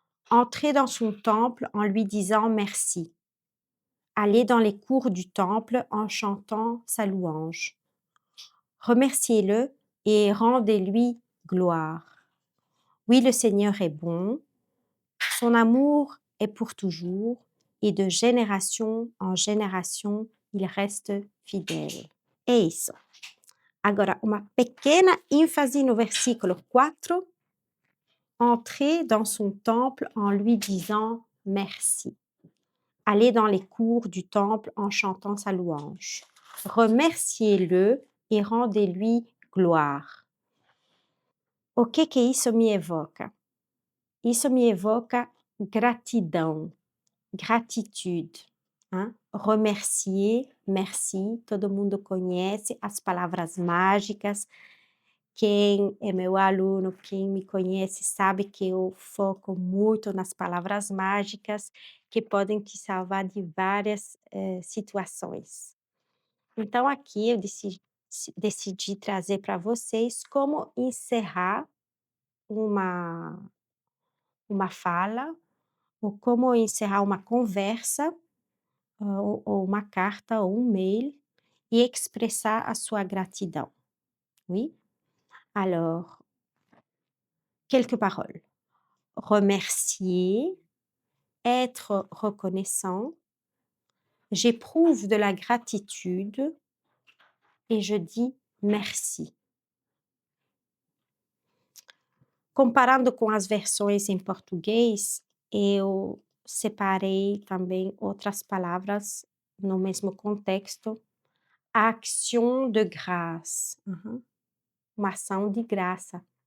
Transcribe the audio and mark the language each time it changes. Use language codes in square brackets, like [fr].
[fr] Entrez dans son temple en lui disant merci. Allez dans les cours du temple en chantant sa louange. Remerciez-le et rendez-lui gloire. Oui, le Seigneur est bon, son amour est pour toujours et de génération en génération il reste fidèle. [pt] É isso. Agora, uma pequena ênfase no versículo 4. [fr] Entrez dans son temple en lui disant merci. Allez dans les cours du temple en chantant sa louange. Remerciez-le et rendez-lui gloire. [pt] O que isso me evoca? Isso me evoca gratidão, gratitude. Hein? Remercier, merci, todo mundo conhece as palavras mágicas. Quem é meu aluno, quem me conhece, sabe que eu foco muito nas palavras mágicas que podem te salvar de várias situações. Então, aqui eu decidi trazer para vocês como encerrar uma fala, ou como encerrar uma conversa, ou uma carta, ou um mail, e expressar a sua gratidão. [fr] Oui? Alors, quelques paroles. Remercier, être reconnaissant, j'éprouve de la gratitude et je dis merci. [pt] Comparando com as versões em português, eu separei também outras palavras no mesmo contexto. [fr] Action de grâce, [pt] uma ação de graça.